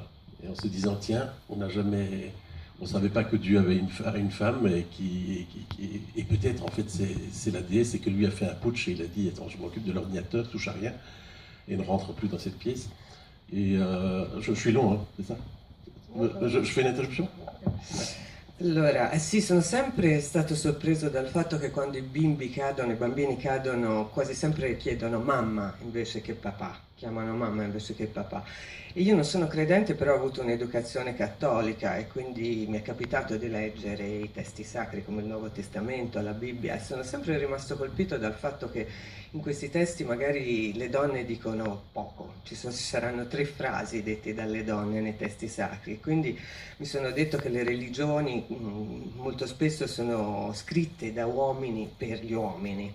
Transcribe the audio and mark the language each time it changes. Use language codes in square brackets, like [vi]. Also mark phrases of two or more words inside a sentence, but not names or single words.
[fr] Et en se disant, tiens, on ne savait pas que Dieu avait une femme et peut-être en fait c'est la déesse et que lui a fait un putsch et il a dit, attends, je m'occupe de l'ordinateur, touche à rien et ne rentre plus dans cette pièce. Et je suis long, hein, c'est ça? Je fais une interruption? [it] Allora, sì, sono sempre stato sorpreso dal fatto che quando i bambini cadono, quasi sempre chiedono mamma invece che papà, chiamano mamma invece che papà. E io non sono credente, però ho avuto un'educazione cattolica e quindi mi è capitato di leggere i testi sacri come il Nuovo Testamento, la Bibbia, e sono sempre rimasto colpito dal fatto che in questi testi magari le donne dicono poco, ci saranno 3 frasi dette dalle donne nei testi sacri, quindi mi sono detto che le religioni molto spesso sono scritte da uomini per gli uomini.